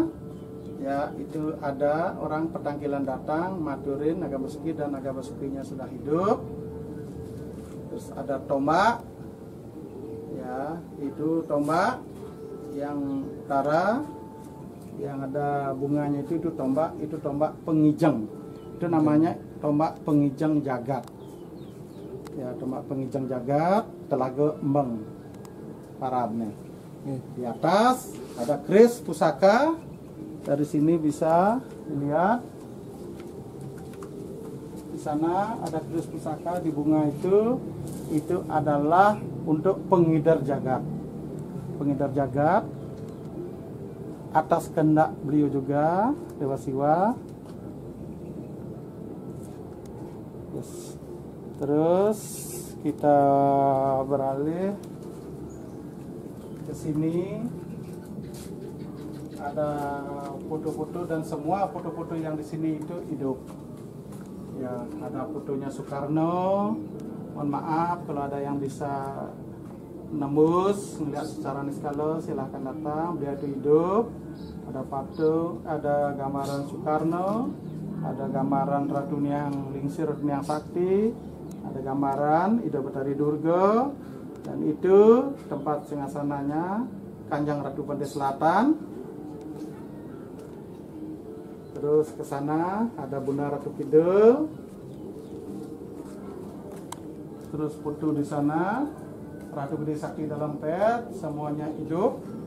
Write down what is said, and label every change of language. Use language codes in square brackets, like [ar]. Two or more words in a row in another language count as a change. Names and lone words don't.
[id] Ya, itu ada orang petangkilan datang maturin naga Basuki, dan naga Basukinya sudah hidup. Terus ada tombak. Ya, itu tombak yang utara yang ada bunganya itu tombak pengijeng. Itu namanya tombak pengijeng jagat. Ya, tombak pengijeng jagat Telaga Embeng parabnya. Di atas ada keris pusaka. Dari sini bisa dilihat. Di sana ada keris pusaka di bunga itu adalah untuk pengidar jagat. Pengidar jagat atas kehendak beliau juga, Dewa Siwa. Yes. Terus kita beralih ke sini. ada foto-foto dan semua foto-foto yang di sini itu hidup. Ya, ada fotonya Soekarno. Mohon maaf kalau ada yang bisa nembus melihat secara niskala, silahkan datang. Beliau itu hidup. Ada patung, ada gambaran Soekarno, ada gambaran Ratu Niang Lingsir, Ratu Niang Sakti, ada gambaran Ida Betari Durga, dan itu tempat singgasananya Kanjeng Ratu Pantai Selatan. Terus ke sana ada Bunda Ratu Kidul. Terus foto di sana Ratu Gede Sakti dalam pet, semuanya hidup.